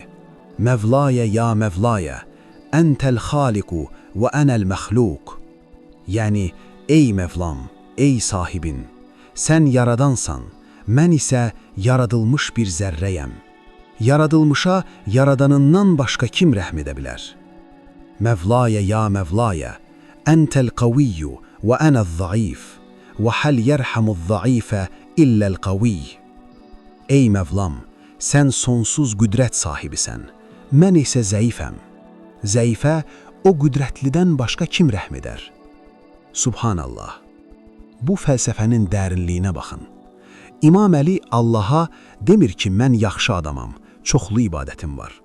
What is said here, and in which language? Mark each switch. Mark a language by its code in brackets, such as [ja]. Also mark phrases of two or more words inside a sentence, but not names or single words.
[ar] مولاي يا مولاي، أنت الخالق وأنا المخلوق. [az] Yəni, ey Mevlam, ey sahibin, sən yaradansan, mən isə yaradılmış bir zərrəyəm. Yaradılmışa yaradanından başqa kim rəhm edə bilər? [ar] مولاي يا مولاي، أنت القوي وأنا الضعيف وهل يرحم الضعيف إلا القوي. [az] Ey Mevlam, sen sonsuz qüdrət sahibisən, mən isə zəifəm. Zəifə o qüdrətlidən başqa kim rəhm edər? [ar] سبحان الله. [az] Bu fəlsəfənin dərinliyinə baxın. İmam Əli Allaha demir ki, mən yaxşı adamam, çoxlu ibadətim var.